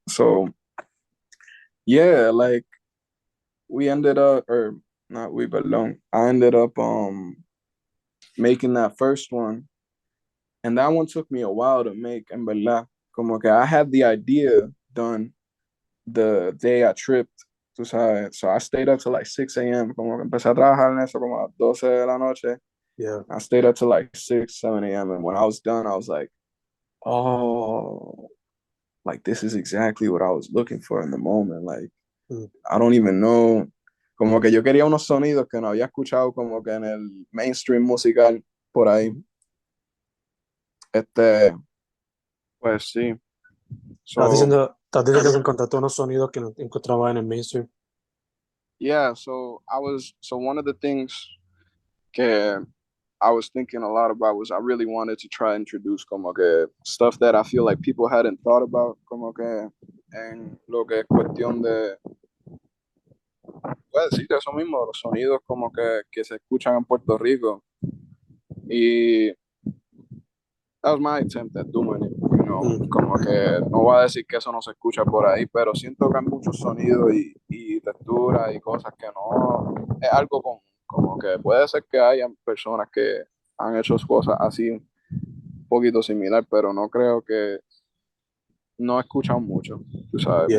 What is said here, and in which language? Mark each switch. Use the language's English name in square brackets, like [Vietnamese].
[English] So, yeah, like, we ended up, or not we, but long, I ended up, making that first one. And that one took me a while to make, [Spanish] en verdad. Como que [English] I had the idea done the day I tripped, [Spanish] tú sabes. [English] So I stayed up till like 6 a.m. [Spanish] Como que empecé a trabajar en eso como a las 12 de la noche. [English] Yeah. I stayed up till like 6, 7 a.m. And when I was done, I was like, oh, like this is exactly what I was looking for in the moment. Like, Mm. I don't even know. [Spanish] Como que yo quería unos sonidos que no había escuchado como que en el mainstream musical por ahí. Pues sí. So, Estás diciendo que encontraste unos sonidos que no encontraba en el mainstream. [English] yeah, so one of the things que I was thinking a lot about was I really wanted to try to introduce [Spanish] como que [English] stuff that I feel like people hadn't thought about, [Spanish] como que en lo que es cuestión de, pues sí, de eso mismo, los sonidos como que se escuchan en Puerto Rico. [English] Y that was my attempt at doing it, you know, Mm. [Spanish] como que no voy a decir que eso no se escucha por ahí, pero siento que hay muchos sonidos y texturas y cosas que no, es algo como que puede ser que haya personas que han hecho cosas así un poquito similar, pero no creo que, no he escuchado mucho, tú sabes,